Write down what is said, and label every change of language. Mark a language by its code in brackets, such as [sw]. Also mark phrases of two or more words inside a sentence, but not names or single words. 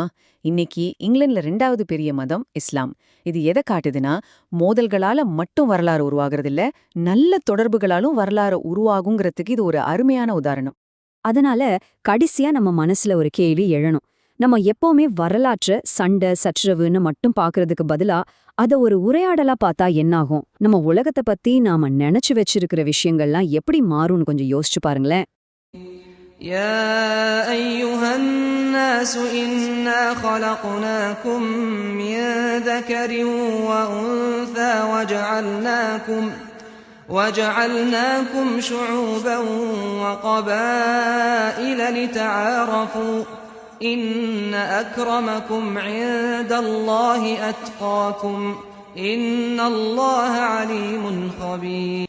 [ta] இன்னைக்கு இங்கிலாந்துல 2வது பெரிய மதம் இஸ்லாம். இது எதை காட்டுதுன்னா, மோதல்களால மட்டும் வரலாறு உருவாகிறதில்ல, நல்ல தொடர்புகளாலும் வரலாறு உருவாகுங்கிறதுக்கு இது ஒரு அருமையான உதாரணம். அதனால கடைசியா நம்ம மனசுல ஒரு கேள்வி எழணும். நம்ம எப்பவுமே வரலாற்ற சண்டை சச்சரவுன்னு மட்டும் பாக்குறதுக்கு பதிலா அத ஒரு உரையாடலா பார்த்தா என்னாகும்? நம்ம உலகத்தை பத்தி நாம நினைச்சு வச்சிருக்கிற விஷயங்கள்லாம் எப்படி மாறும்னு கொஞ்சம் யோசிச்சு பாருங்களேன். [ar] يا أيها الناس إنا خلقناكم من ذكر وأنثى وجعلناكم شعوبا وقبائل لتعارفوا إن أكرمكم عند الله أتقاكم إن الله عليم خبير.